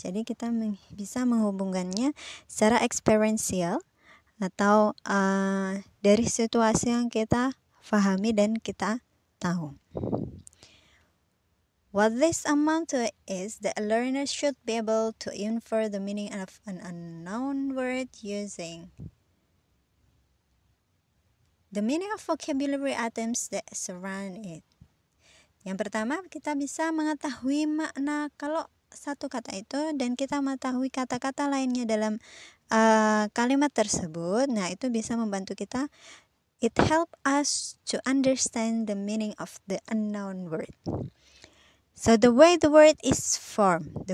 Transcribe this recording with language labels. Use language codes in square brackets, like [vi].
[id] Jadi kita bisa menghubungkannya secara experiential atau dari situasi yang kita pahami dan kita tahu. [en] What this amount to is that a learner should be able to infer the meaning of an unknown word using the meaning of vocabulary items that surround it. [id] Yang pertama, kita bisa mengetahui makna kalau satu kata itu dan kita mengetahui kata-kata lainnya dalam kalimat tersebut. Nah, itu bisa membantu kita. [en] It help us to understand the meaning of the unknown word. So the way the word is formed.